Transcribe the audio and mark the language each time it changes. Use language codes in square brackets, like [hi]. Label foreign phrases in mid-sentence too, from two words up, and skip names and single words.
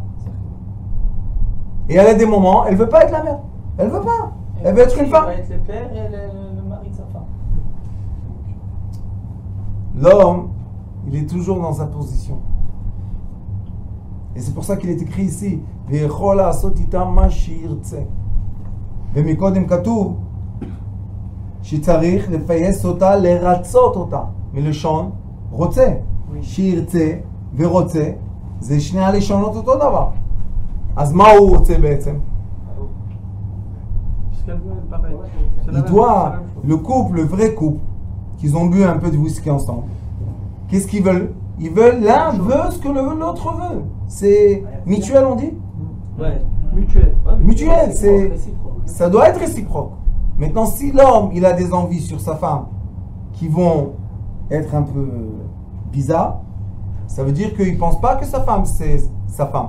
[fr] Et elle a des moments, elle ne veut pas être la mère. Elle ne veut pas. Elle veut être une femme. Elle va être le père et le mari de sa femme. L'homme, il est toujours dans sa position. Et c'est pour ça qu'il est écrit ici [he] ויכול לעשות איתם מה שירצה. ומקודם כתוב שצריך לפייס אותה, לרצות אותה. מלשון רוצה. שירצה ורוצה זה שני הלשונות אותו דבר. אז מה הוא רוצה בעצם? [fr] Il doit, le couple, le vrai couple, qu'ils ont bu un peu de whisky ensemble, qu'est-ce qu'ils veulent? Ils veulent, l'un veut ce que l'autre veut. C'est mutuel, on dit? Ouais. Mutuel. Mutuel, c'est, ça doit être réciproque. Maintenant, si l'homme, il a des envies sur sa femme qui vont être un peu bizarres, ça veut dire qu'il ne pense pas que sa femme, c'est sa femme.